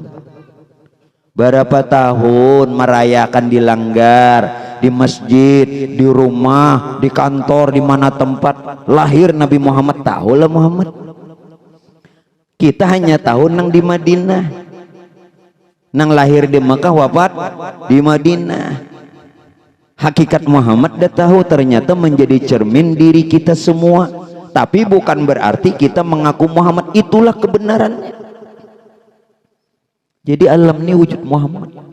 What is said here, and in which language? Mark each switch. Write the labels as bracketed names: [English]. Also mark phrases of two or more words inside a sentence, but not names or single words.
[Indonesian] Berapa tahun merayakan di langgar, di masjid, di rumah, di kantor, di mana tempat lahir Nabi Muhammad. Tahulah Muhammad. Kita hanya tahu nang di Madinah, nang lahir di Mekah, wafat di Madinah. Hakikat Muhammad dah tahu, ternyata menjadi cermin diri kita semua. Tapi bukan berarti kita mengaku Muhammad itulah kebenarannya. Jadi alam ini wujud Muhammad.